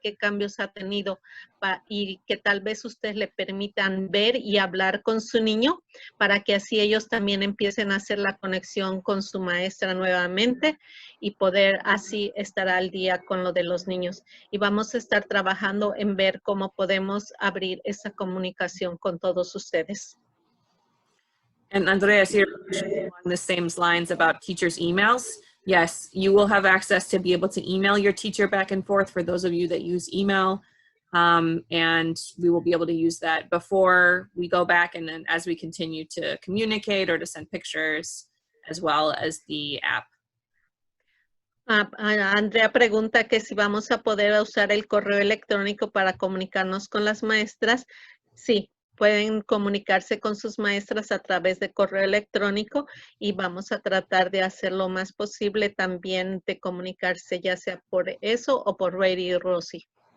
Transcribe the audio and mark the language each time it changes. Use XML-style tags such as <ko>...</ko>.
<es>¿Qué cambios ha tenido? Y que tal vez ustedes le permitan ver y hablar con su niño, para que así ellos también empiecen a hacer la conexión con su maestra nuevamente y poder así estar al día con lo de los niños. Y vamos a estar trabajando en ver cómo podemos abrir esa comunicación con todos ustedes.</es> <en>And Andreas, you're along the same lines about teachers' emails. Yes, you will have access to be able to email your teacher back and forth for those of you that use email. And we will be able to use that before we go back, and then as we continue to communicate or to send pictures, as well as the app.</en> <es>Andrea pregunta que si vamos a poder usar el correo electrónico para comunicarnos con las maestras. Sí. Pueden comunicarse con sus maestras a través de correo electrónico, y vamos a tratar de hacer lo más posible también de comunicarse ya sea por eso o por Ready Rosie.</es>